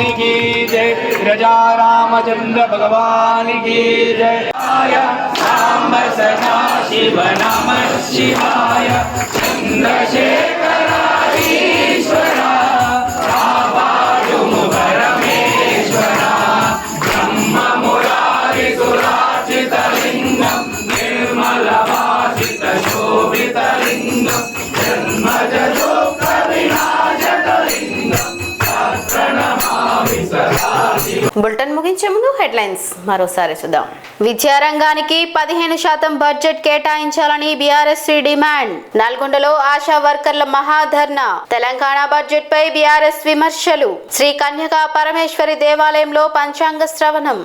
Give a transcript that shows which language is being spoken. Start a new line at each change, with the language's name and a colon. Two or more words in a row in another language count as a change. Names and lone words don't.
Hindi: की जय, प्रजा रामचंद्र भगवान की जय।
Sanskrit: सांब सदा शिव नमः शिवाय, चंद्रशेखरा ईश्वरा, परमेश्वरा, ब्रह्म मुरारी सुराचित लिंगम, निर्मल भाषित शोभित लिंगम, जन्मज दुःख विनाशक लिंगम, प्रणमामि सदा।
Telugu: బులెటిన్ ముగించే ముందు హెడ్లైన్స్ మరోసారి చూద్దాం. విద్యారంగానికి 15% బడ్జెట్ కేటాయించాలని బీఆర్ఎస్ డిమాండ్. నల్గొండలో ఆశా వర్కర్ల మహాధర్నా. తెలంగాణ బడ్జెట్ పై బీఆర్ఎస్ విమర్శలు. శ్రీ కన్యకా పరమేశ్వరి దేవాలయంలో పంచాంగ శ్రవణం.